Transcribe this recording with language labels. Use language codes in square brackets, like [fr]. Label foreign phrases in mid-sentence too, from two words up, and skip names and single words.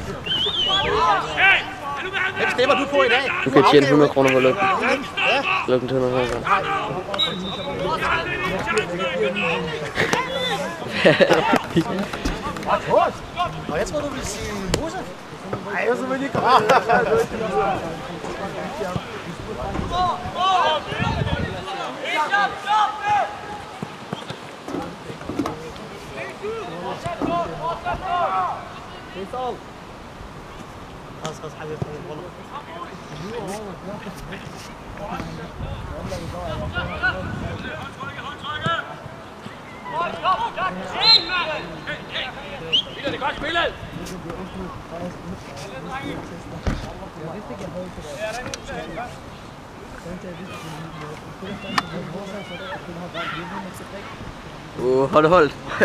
[da] Hvem stemmer du på i dag? Du kan tjene 100 kroner på at lukke den. Lukke den til 100 kroner. Og jeg troede, du ville sige Musa. Nej, jeg så vil ikke komme. [ar] خلاص خلاص حبيبي والله [da] det er godt spillet. Hold.